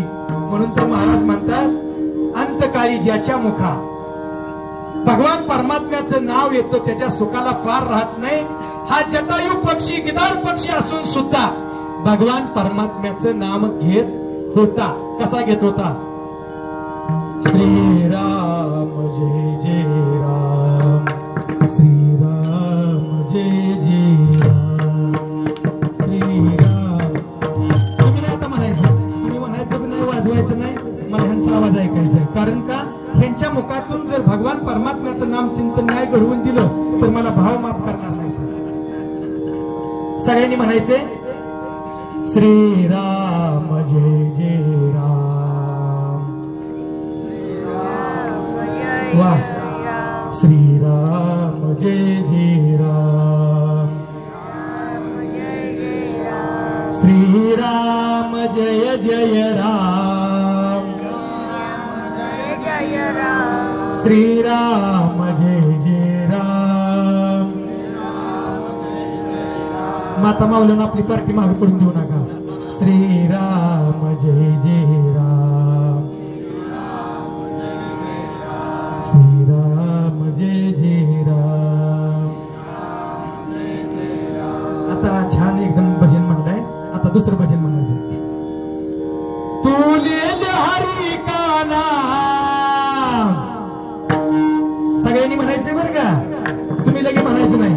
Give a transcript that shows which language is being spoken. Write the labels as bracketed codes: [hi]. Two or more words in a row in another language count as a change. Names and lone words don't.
[mr] म्हणून तर महाराज म्हणतात अंतकाळी ज्याच्या मुखा भगवान परमात्म्याचं नाव येतं त्याच्या सुखाला पार राहत नाही। हा जटायू पक्षी गिधाड पक्षी असून सुद्धा भगवान परमात्म्याचं नाम घेत होता। कसा घेत होता? श्रीराम जय जय राम, श्रीराम जय जय राम, श्रीराम। तुम्ही आता म्हणायचं, तुम्ही म्हणायचं नाही, वाजवायचं नाही, मला ह्यांचा आवाज ऐकायचा आहे। कारण का ह्यांच्या मुखातून जर भगवान परमात्म्याचं नाम चिंतन नाही घडवून दिलं तर मला भाव माफ करणार नाही। सगळ्यांनी म्हणायचे श्रीराम जय जय राम, वा श्रीराम जय जय राम, श्रीराम जय जय राम, श्रीराम जय जय राम। माता माऊलीनं आपली पार्टी मागे पडून देऊ नका। श्रीराम जय जय राम, श्रीराम जय जय राम। आता छान एकदम भजन म्हणलंय, आता दुसरं भजन म्हणायचं। [hi] तू ले हरी का नाम, [mr] सगळ्यांनी म्हणायचंय बरं का, तुम्ही लगे म्हणायचं नाही।